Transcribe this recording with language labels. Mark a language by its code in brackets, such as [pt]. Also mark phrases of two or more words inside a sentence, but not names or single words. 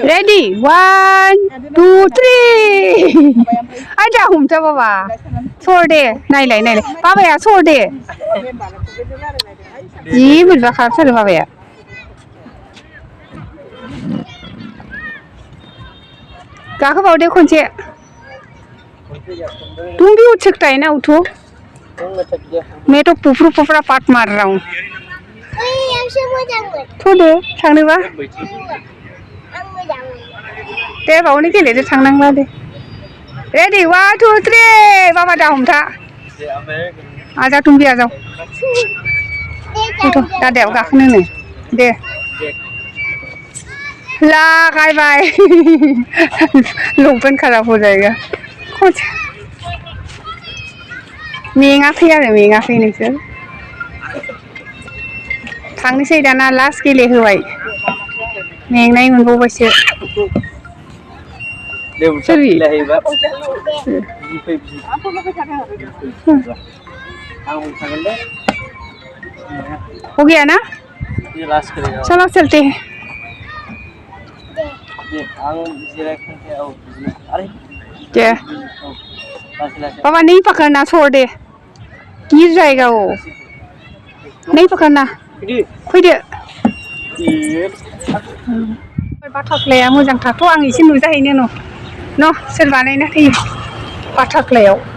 [brx] रेडि 1 2 3 आइ दा हमथा बाबा सर दे नायलाय बाबाया सर दे जि बोरैबा खालामथारो बाबाया गाखोबावदे खनसे [hi] तुम भी उठ सकता है ना उठो मैं तो फुफरा पाट मार रहा हूँ [brx] थोदो थांनोबा दे बावनो गेलेदो थांनांला दे रेडि 1 2 3 बाबा दा हमथा आजा [hi] तुम भी आ जाओ [brx] दादायाव गाखोनो दे लागायबाय लंपेन्ट [hi] खराब हो जाएगा [brx] मेङाखै नोंसोर थांनोसै दाना लास्ट गेलेहोबाय मेंनाय मोनबावबायसो [hi] हो गया ना चलो चलते हैं क्या पापा नहीं पकड़ना छोड़ दे गिर जाएगा वो नहीं पकड़ना फैदो [brx] बाथाफ्लाया मोजांथारथ' आं एसे नुजाहैनो न' सोर बानायना होयो बाथाफ्लायाव